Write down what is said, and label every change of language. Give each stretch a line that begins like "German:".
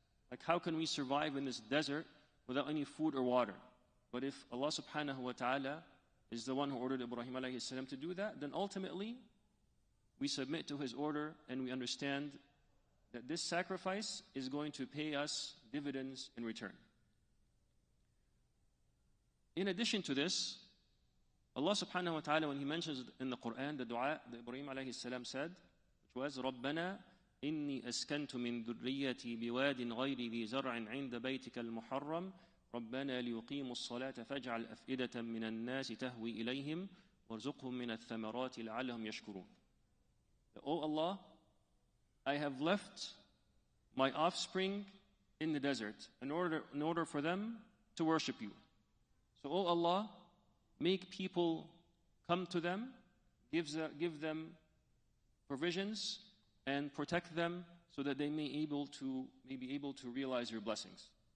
English: Like, how can we survive in this desert without any food or water? But if Allah subhanahu wa ta'ala is the one who ordered Ibrahim alayhi salam to do that, then ultimately we submit to His order and we understand that this sacrifice is going to pay us dividends in return. In addition to this, Allah subhanahu wa ta'ala, when He mentions in the Quran the dua that Ibrahim alayhi salam said, which was,
Arabic: "رَبَّنَا إِنِّي أَسْكَنْتُ مِن ذُرِّيَّتِي بِوَادٍ غَيْرِ ذِي زَرْعٍ عِنْدَ بَيْتِكَ الْمُحَرَّمِ رَبَّنَا لِيُقِيمُوا الصَّلَاةَ فَاجْعَلْ أَفْئِدَةً مِنَ النَّاسِ تَهْوِي إِلَيْهِمْ وَارْزُقْهُم مِّنَ الثَّمَرَاتِ لَعَلَّهُمْ يَشْكُرُونَ."
English: Oh Allah, I have left my offspring in the desert in order for them to worship you. So, oh Allah, make people come to them, give them provisions, and protect them so that they may be able to realize your blessings.